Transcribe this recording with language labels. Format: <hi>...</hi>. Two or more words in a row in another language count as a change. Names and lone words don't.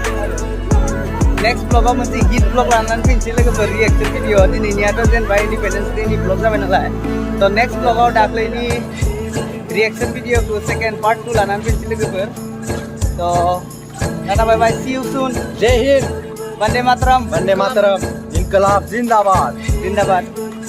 <brx>नेक्स्ट ब्लगाव मोनसे हिट ब्लग लानानै फैनोसै लोगोफोर</brx> <en>reaction video</en> <brx>दिनैनियाथ' जेनेबा इन्डिपेन्डेन्स डेनि ब्लग जाबाय नालाय थ' नेक्स्ट ब्लगाव दाख्लैनि रिएक्शन भिडिअखौ</brx> <en>second part</en> <brx>2 लानानै फैनोसै लोगोफोर थ'</brx> <en>tata bye bye see you soon</en> <hi>जय हिंद वंदे मातरम इनकलाब जिंदाबाद जिंदाबाद</hi>